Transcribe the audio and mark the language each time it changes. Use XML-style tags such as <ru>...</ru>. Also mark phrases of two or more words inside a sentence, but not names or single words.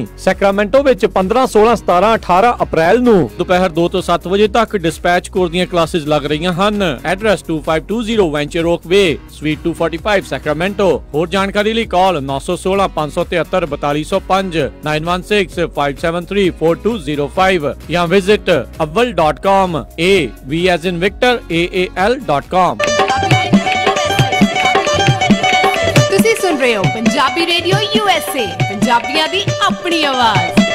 <pa>ਸੈਕਰਾਮੈਂਟੋ ਵਿੱਚ 15, 16, 17, 18 ਅਪ੍ਰੈਲ ਨੂੰ ਦੁਪਹਿਰ 2 ਤੋਂ 7 ਵਜੇ ਤੱਕ ਡਿਸਪੈਚ ਕੋਰਸ ਦੀਆਂ ਕਲਾਸਿਸ ਲੱਗ ਰਹੀਆਂ ਹਨ। ਐਡਰੈਸ 2520 ਵੈਂਚਰ ਓਕ ਵੇ, ਸਵੀਟ 245 ਸੈਕਰਾਮੈਂਟੋ। ਹੋਰ ਜਾਣਕਾਰੀ ਲਈ ਕਾਲ 916 573 4205 916 573 4205 ਜਾਂ ਵਿਜ਼ਿਟ aval.com</pa> <en>A V as in Victor</en> <pa>AAL.com। ਤੁਸੀਂ ਸੁਣ ਰਹੇ ਹੋ ਪੰਜਾਬੀ ਰੇਡੀਓ USA, ਪੰਜਾਬੀਆਂ ਦੀ ਆਪਣੀ ਆਵਾਜ਼।</pa>